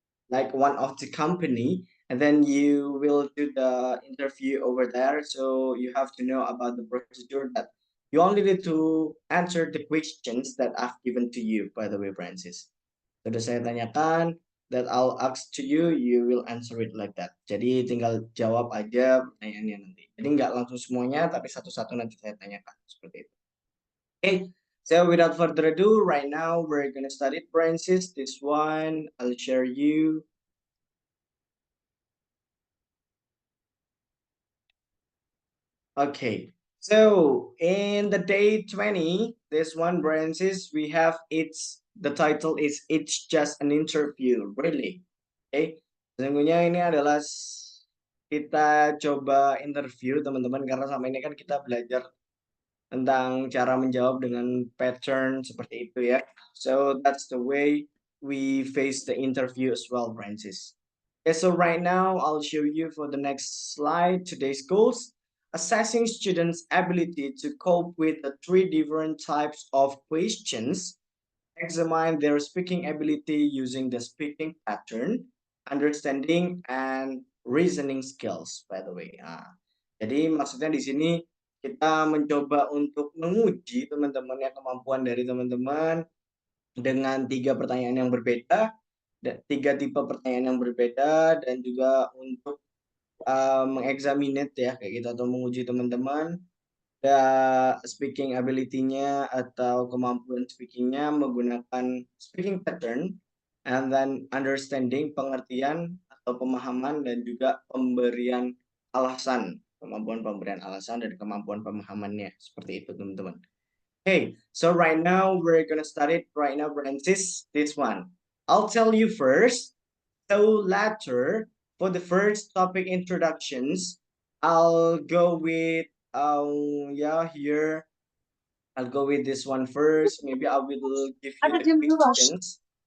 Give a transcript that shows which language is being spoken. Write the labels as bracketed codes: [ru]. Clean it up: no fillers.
[en] like one of the company and then you will do the interview over there so you have to know about the procedure that you only need to answer the questions that I've given to you by the way Francis. [id] Sudah saya tanyakan, [en] that I'll ask to you, you will answer it like that. [id] Jadi tinggal jawab aja pertanyaannya nanti. Jadi nggak langsung semuanya, tapi satu-satu nanti saya tanyakan. Seperti itu. [en] Okay, so without further ado, right now we're gonna start it, Francis. This one, I'll share you. Okay, so in the day 20, this one, Francis, we have the title is It's Just an Interview, really. [id] Okay, sesungguhnya ini adalah kita coba interview teman-teman karena sama ini kan kita belajar tentang cara menjawab dengan pattern seperti itu ya. [en] So that's the way we face the interview as well, Francis. Okay, so right now I'll show you for the next slide today's goals. Assessing students' ability to cope with the three different types of questions. Examine their speaking ability using the speaking pattern, understanding, and reasoning skills, by the way. [id] Jadi maksudnya di sini kita mencoba untuk menguji teman-teman ya kemampuan dari teman-teman dengan tiga pertanyaan yang berbeda, tiga tipe pertanyaan yang berbeda, dan juga untuk mengexaminate ya kayak gitu atau menguji teman-teman speaking ability-nya atau kemampuan speaking-nya menggunakan speaking pattern, [en] and then understanding [id] pengertian atau pemahaman dan juga pemberian alasan, kemampuan pemberian alasan dan kemampuan pemahamannya seperti itu teman-teman. [en] Okay, so right now we're gonna start it right now, Francis. This one, I'll tell you first. So later, for the first topic introductions, I'll go with here I'll go with this one first. Maybe I will give you the questions.